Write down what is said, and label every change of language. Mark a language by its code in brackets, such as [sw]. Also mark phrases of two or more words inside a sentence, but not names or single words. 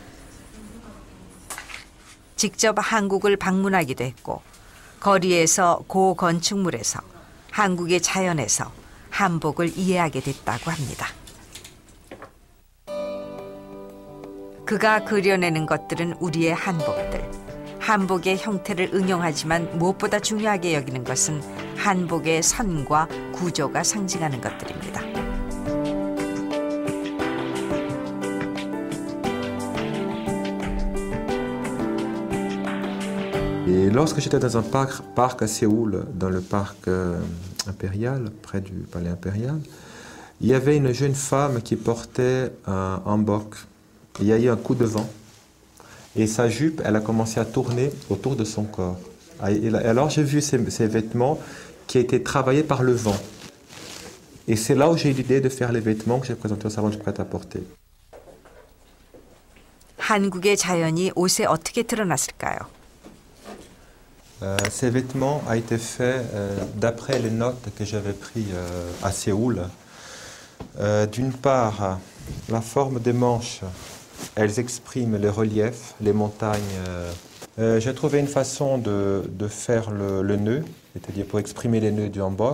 [ko] 직접 한국을 방문하기도 했고 거리에서 고건축물에서 한국의 자연에서 한복을 이해하게 됐다고 합니다. 그가 그려내는 것들은 우리의 한복들. 한복의 형태를 응용하지만 무엇보다 중요하게 여기는 것은 한복의 선과 구조가 상징하는 것들입니다. [fr] Et lorsque j'étais dans un parc à Séoul, dans le parc impérial, près du palais impérial, il y avait une jeune femme qui portait un hanbok. Il y a eu un coup de vent. Et sa jupe, elle a commencé à tourner autour de son corps. Et alors j'ai vu ces vêtements qui étaient travaillés par le vent. Et c'est là où j'ai eu l'idée de faire les vêtements que j'ai présentés au salon du prêt-à-porter. [ko] 한국의 자연이 옷에 어떻게 드러났을까요? [fr] Ces vêtements ont été faits d'après les notes que j'avais prises à Séoul. D'une part, la forme des manches, elles expriment les reliefs, les montagnes. J'ai trouvé une façon de faire le nœud, c'est-à-dire pour exprimer les nœuds du hanbok.